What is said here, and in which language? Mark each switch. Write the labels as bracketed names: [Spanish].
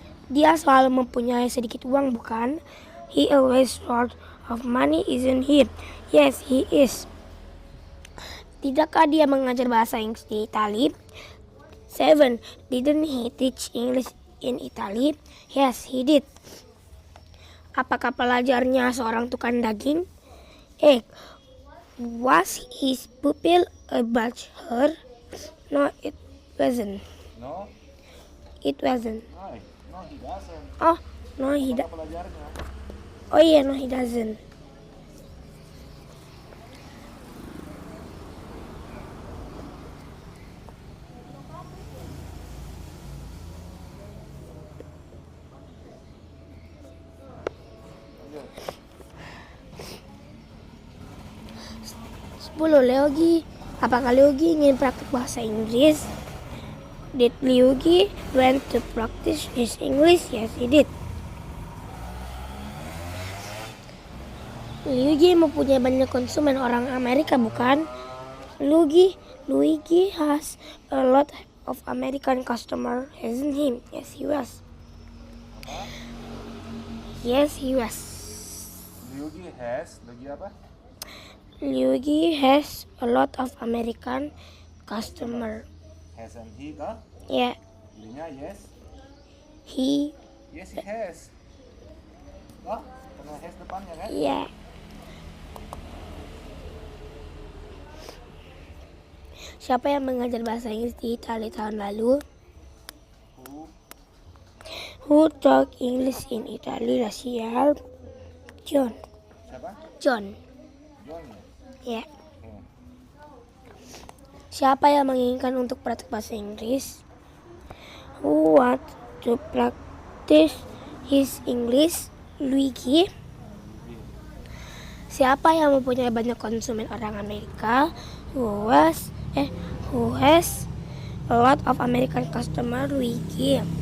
[Indonesian] Dia selalu mempunyai sedikit uang, bukan? [English] He always short of money, isn't he? Yes, he is. [Indonesian] Tidakkah dia mengajar bahasa Inggris di Italia? 7. [English] Didn't he teach English in Italy? Yes, he did. [Indonesian] Apakah pelajarnya seorang tukang daging? [English] 8. Was his pupil a butcher? No, it wasn't. No? It wasn't. Why? No, he doesn't. Oh, no, he [Indonesian] Apa pelajarnya? [English] Oh yeah, no, he doesn't. [Indonesian] Leogi, apakah Leogi ingin praktik bahasa Inggris? [English] Did Leogi went to practice his English? Yes, he did. [Indonesian] Luigi mempunyai banyak konsumen orang Amerika, bukan? [English] Luigi has a lot of American customer, hasn't he? Yes, he was. Yes, he was. [Indonesian] Luigi apa? [English] Luigi has a lot of American customer. Hasn't he kah? Yeah, [Indonesian] Ininya yes. [English] Yes, he has. [Indonesian] Kah? Karena has depannya kan? [English] yeah. [Indonesian] Siapa yang mengajar bahasa Inggris di Italia tahun lalu? [English] Who taught English in Italy last year? John. [Indonesian] Siapa? [English] John. [Indonesian] John ya? Ya. Siapa yang menginginkan untuk praktik bahasa Inggris? [English] Who want to practice his English? Luigi. [Indonesian] Siapa yang mempunyai banyak konsumen orang Amerika? [English] Who has a lot of American customer? Luigi.